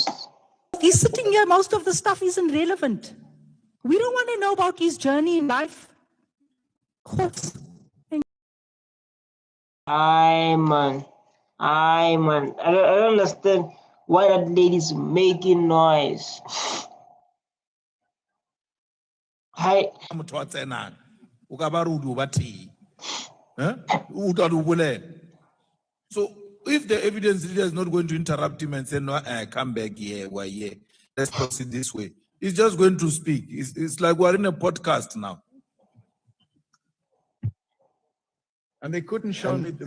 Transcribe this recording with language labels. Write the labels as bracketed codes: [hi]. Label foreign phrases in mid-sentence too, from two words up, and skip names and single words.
[en] He's sitting here, most of the stuff isn't relevant. We don't want to know about his journey in life. Aye, man. I don't understand why that lady's making noise. Hi. [tn] Motho wa tsenang, o ka ba ruri o ba teng. [en] Huh? So if the evidence leader is not going to interrupt him and say, no, come back here, why here? Let's proceed this way. He's just going to speak. It's like we're in a podcast now. And they couldn't show me the